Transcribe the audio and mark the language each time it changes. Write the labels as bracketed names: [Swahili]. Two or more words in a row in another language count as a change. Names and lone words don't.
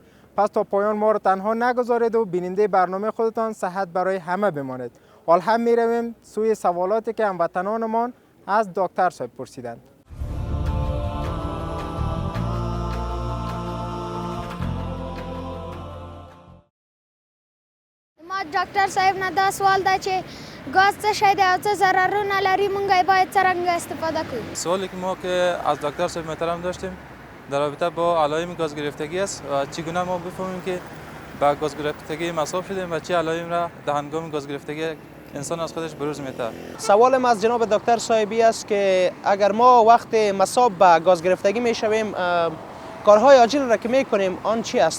[Persian] پس تا پایان ما را تنها نگذارید و بیننده برنامه خودتان صحت برای همه بمانید. حال هم میرویم سوی سوالاتی که هموطنانمان از دکتر صاحب پرسیدند. [Pashto] ما دکتر صاحب نه دا سوال ده چې گاز څه شی دی او څه ضررونه لري، موږ یې باید څرنګه استفاده کړو؟ [Persian] سوالی که ما که از دکتر صاحب محترم داشتیم در رابطه با علائم گاز گرفتگی است و چگونه ما بفهمیم که با گاز گرفتگی مصاب شدیم و چه علائم را در هنگام گاز گرفتگی انسان از خودش بروز میده. سوالم از جناب دکتر صاحبی است که اگر ما وقت مصاب به گاز گرفتگی میشویم کارهای عاجل را که میکنیم آن چی است؟